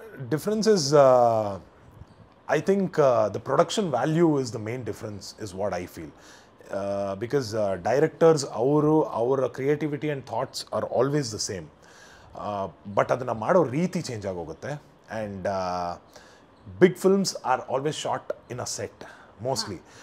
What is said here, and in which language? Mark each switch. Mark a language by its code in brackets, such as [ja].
[en] Difference is, I think the production value is the main difference, is what I feel. Because directors, our creativity and thoughts are always the same. [kn] But ಅದನ್ನು ಮಾಡೋ ರೀತಿ change ಆಗೋಗುತ್ತೆ. [en] And big films are always shot in a set, mostly.